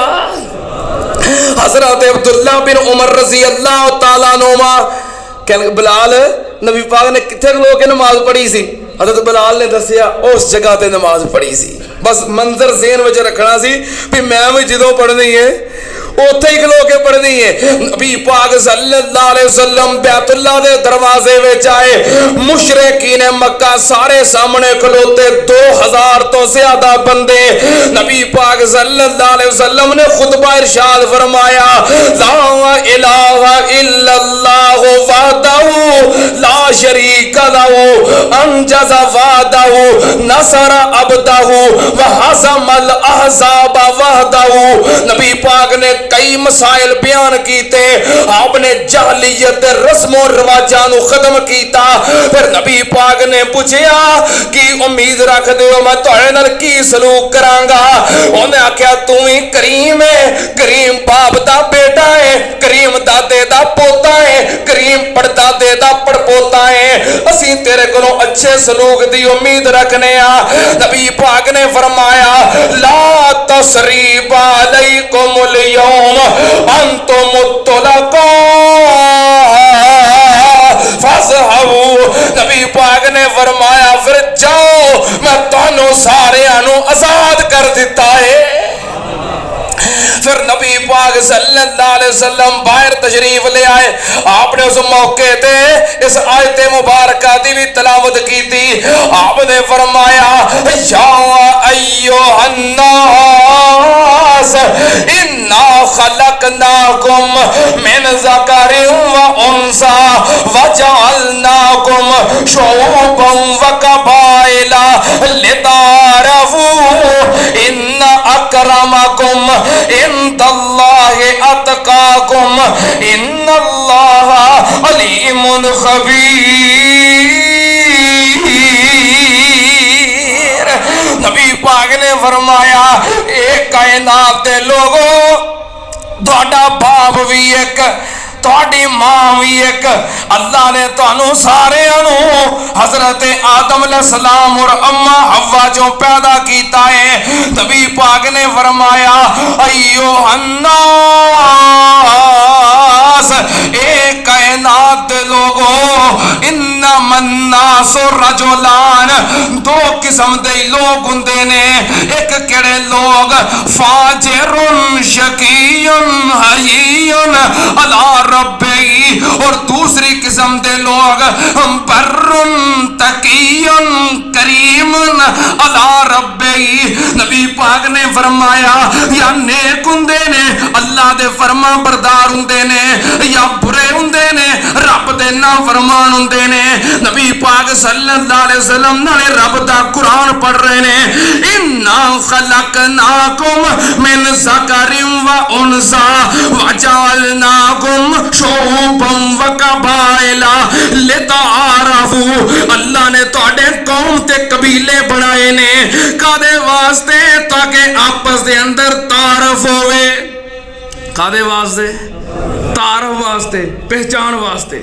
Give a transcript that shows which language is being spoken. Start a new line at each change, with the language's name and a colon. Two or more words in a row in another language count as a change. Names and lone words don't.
Punjabi: حضرت عبداللہ بن عمر
Arabic: رضي الله تعالى عنهما
Punjabi: کہ بلال نبی پاک نے کتھے لوگ نماز پڑھی سی? حضرت بلال نے دسیا اس جگہ تے نماز پڑھی سی. بس منظر ذہن وچ رکھنا سی بھی میں بھی جدوں پڑھنی ہے اوتھے ہی کھلو کے پڑھنی ہے. نبی پاک
Arabic: صلى الله عليه وسلم
Punjabi: بیت اللہ دے دروازے وچ آئے، مشرکین مکہ سارے سامنے کھلوتے، 2000 توں زیادہ بندے. نبی پاک
Arabic: صلى الله عليه وسلم
Punjabi: نے خطبہ ارشاد فرمایا,
Arabic: لا إله إلا الله وحده لا شريك له أنجز وعده نصر عبده و هزم الأحزاب وحده.
Punjabi: نبی پاک نے کئی مسائل بیان کیتے، آپ نے جاہلیت رسماں رواجاں نوں ختم کیتا. پھر نبی پاک نے پچھیا کہ امید رکھدے میں تہاڈے نال کی سلوک کراں گا? انہاں آکھیا توں ہی کریم ہے، کریم باپ دا بیٹا ہے، کریم دادے دا پوتا ہے، کریم پڑدادے دا پڑپوتا ہے، اسیں تیرے کولوں اچھے سلوک دی امید رکھنے آں. نبی پاک نے فرمایا
Arabic: لا تثريب عليكم اليوم أنتم الطلقاء فاذهبوا.
Punjabi: نبی پاک نے فرمایا پھر جاؤ میں تہانوں ساریاں نوں آزاد کر دتا ہے. پھر نبی پاک
Arabic: صلى الله عليه وسلم
Punjabi: باہر تشریف لے آئے، آپ نے اس موقعے تے اس آیت مبارکہ دی بھی تلاوت کی تھی. آپ نے فرمایا
Arabic: يا أيها الناس إنا خلقناكم من ذكر وأنثى وجعلناكم شعوبا وقبائل لتعارفوا إن أكرمكم عند الله أتقاكم إن الله عليم خبير.
Punjabi: نبی پاک نے فرمایا اک کائنات دے لوکو تہاڈا باپ بھی اک تہاڈی ماں بھی اک اللہ نے تہانوں ساریاں نوں حضرت آدم علیہ السلام اور اماں حوا جو پیدا کیتا ہے. نبی پاک نے فرمایا
Arabic: أيها الناس
Punjabi: اک کائنات لوکو
Arabic: إنما الناس رجلان
Punjabi: دو قسم دے لوک ہندے نے اک کیہڑے لوک
Arabic: فاجر شقي هين على ربي
Punjabi: اور دوجی قسم دے لوک
Arabic: بر تقي كريم على ربي.
Punjabi: نبی پاک نے فرمایا یا نیک ہندے نے اللہ دے فرمانبردار ہندے نے یا برے ہندے نے رب دے نافرمان ہندے نے. نبی پاک
Arabic: صلى الله عليه وسلم
Punjabi: نالے رب دا قرآن پڑھ رہے نے
Arabic: إنا خلقناكم من ذكر و أنثى وجعلناكم شعوبا و قبائل لتعارفوا.
Punjabi: اللہ نے تہاڈے قوم تے قبیلے بنائے نے کاہدے واسطے تاکہ آپس دے اندر تعارف ہووے. کاہدے واسطے? تعارف واسطے، پہچان واسطے.